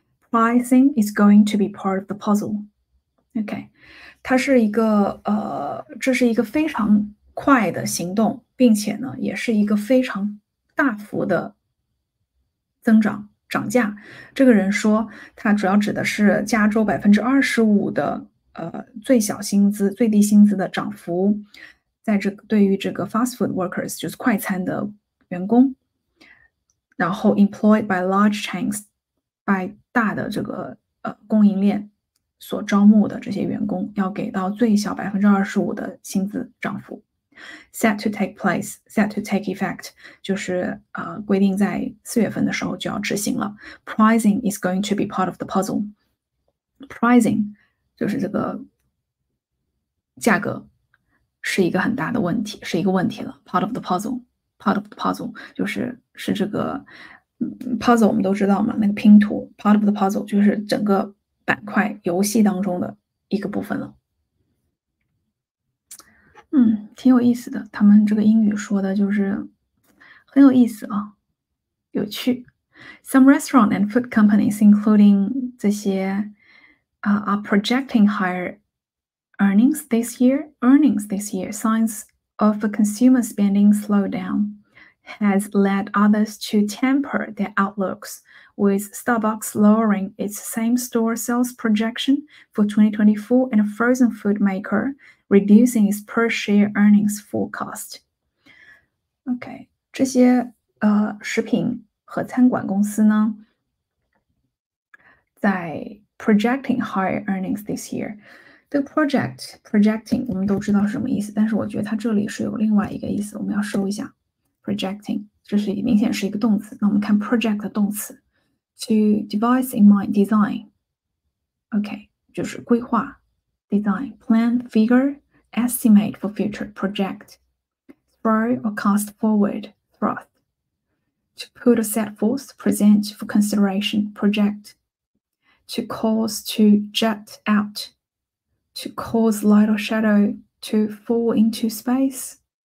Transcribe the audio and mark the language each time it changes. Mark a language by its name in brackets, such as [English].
[English] Pricing is going to be part of the puzzle. [Chinese] OK， 这是一个非常快的行动，并且呢，也是一个非常大幅的涨价。这个人说，他主要指的是加州25%的最低薪资的涨幅，对于这个 [English] fast food workers [Chinese] 就是快餐的员工，然后 [English] employed by large chains by [Chinese] 大的这个供应链所招募的这些员工，要给到最小25%的薪资涨幅。 [English] Set to take effect [Chinese] 就是规定在4月份的时候就要执行了。 [English] Pricing is going to be part of the puzzle. [Chinese] Pricing 就是这个价格是一个很大的问题，是一个问题了。 [English] Part of the puzzle [Chinese] 就是这个puzzle 我们都知道嘛，那个拼图 [English] part of the puzzle [Chinese] 就是整个板块游戏当中的一个部分了。挺有意思的，他们这个英语说的就是很有意思啊，有趣。 [English] Some restaurant and food companies, including [Chinese] 这些 [English] are projecting higher earnings this year. Signs of a consumer spending slowdown has led others to temper their outlooks, with Starbucks lowering its same-store sales projection for 2024 and a frozen food maker reducing its per-share earnings forecast. [Chinese] OK， 这些食品和餐馆公司呢，在 [English] projecting higher earnings this year。 [Chinese] 这个 projecting 我们都知道是什么意思，但是我觉得它这里是有另外一个意思，我们要收一下。 [English] projecting [Chinese] 这是明显是一个动词，那我们看 [English] project 的动词 to devise in mind design OK [Chinese] 就是规划 [English] design plan figure estimate for future project throw or cast forward thrust to put or set forth present for consideration project to cause to jut out to cause light or shadow to fall into space